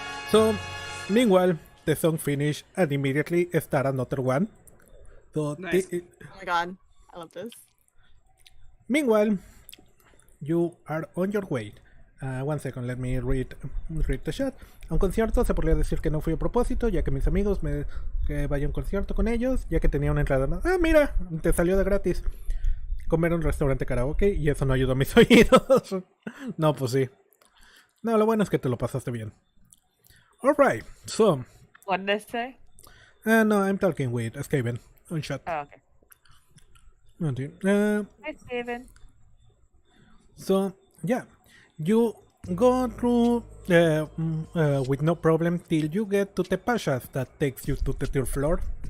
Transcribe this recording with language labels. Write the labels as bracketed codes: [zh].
[en] So, meanwhile, the song finished and immediately start another one. So, Nice. Oh my god, I love this. meanwhile, you are on your way. One second, let me read the chat. [es] A un concierto se podría decir que no fui a propósito, ya que mis amigos que vaya a un concierto con ellos, ya que tenía una entrada. Ah, mira, te salió de gratis. Comer en un restaurante karaoke y eso no ayudó a mis oídos. No, pues sí. No, lo bueno es que te lo pasaste bien. [en] Alright, so. What did they say? No, I'm talking with Steven on chat. Oh, okay. Okay. Hi, Steven. So, yeah, you go through with no problem till you get to the passage that takes you to the third floor.